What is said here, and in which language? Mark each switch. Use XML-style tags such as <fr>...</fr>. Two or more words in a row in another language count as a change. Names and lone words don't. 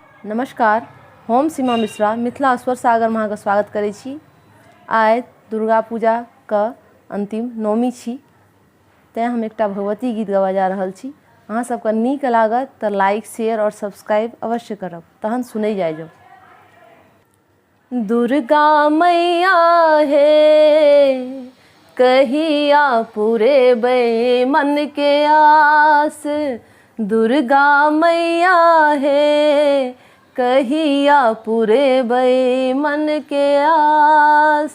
<mai>नमस्कार, हम सीमा मिश्रा मिथिला स्वर सागर में अहाँके स्वागत करै छी। आइ दुर्गा पूजा के अंतिम नवमी छी, तेँ हम एकटा भगवती गीत गवा जा रहल छी। अहाँ सबके नीक लागत तऽ</mai> <en>like share</en> <mai>और सब्सक्राइब अवश्य करब। तहन सुनै जाइ जाउ। दुर्गा मैया हे कहिया पुरेबै मन के आस, दुर्गा मैया हे कहिया पुरेबै मन के आस।</mai>